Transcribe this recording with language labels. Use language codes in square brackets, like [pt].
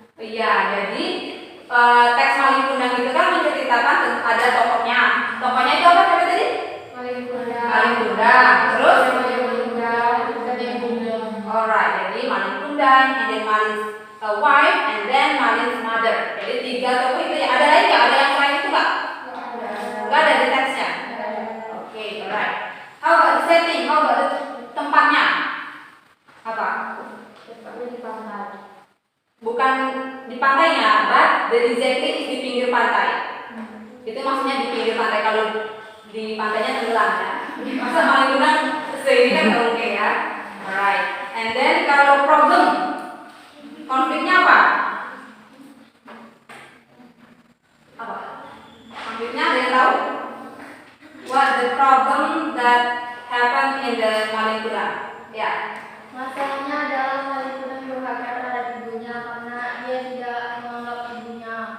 [id] Iya, jadi teks Malin Kundang itu kan menceritakan ada tokohnya. Tokohnya itu apa siapa tadi? Malin Kundang. Malin Kundang. Terus? Malin Kundang dan ibunya. [en] Alright, jadi Malin Kundang, and then Malin's wife, and then Malin's mother. [id] Jadi 3 tokoh itu ya. Ada lagi nggak? Ada yang lain itu nggak? Nggak ada di teksnya. Oke, alright. [en] How about the setting? How about the [id] tempatnya? Apa? Tempatnya di pantai. Bukan di pantainya, [en] but the exactly is [id] di pinggir pantai. Itu maksudnya di pinggir pantai. Kalau di pantainya tenggelam ya. Masa Malin Kundang sini kan nggak mungkin ya. Alright. [en] And then [id] kalau problem, konfliknya apa? Apa? Konfliknya ada yang tahu? [en] What the problem that happened in the Malin Kundang? [id] Ya. Masalahnya adalah Malin Kundang durhaka terhadap ibunya karena dia tidak menganggap ibunya.